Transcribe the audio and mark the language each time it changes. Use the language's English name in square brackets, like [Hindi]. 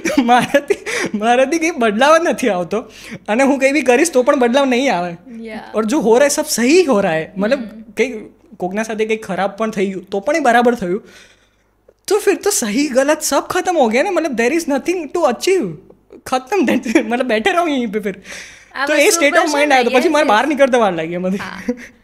[Gujarati] મારાથી કંઈ બદલાવ જ નથી આવતો અને હું કંઈ બી કરીશ તો પણ બદલાવ નહીં આવે. [Hindi] और जो हो रहा है सब सही हो रहा है, मतलब [Gujarati] કંઈ કોકના સાથે કંઈ ખરાબ પણ થઈ ગયું તો પણ એ બરાબર થયું, [Hindi] तो फिर तो सही गलत सब खत्म हो गया ना. मतलब [English] there is nothing to achieve, [Hindi] खत्म. मतलब बैठे रहो यहीं पे फिर. [Gujarati] तो એ [English] state of mind [Gujarati] આવ્યો, પછી મારે બહાર નીકળતા વાર લાગી એમાંથી.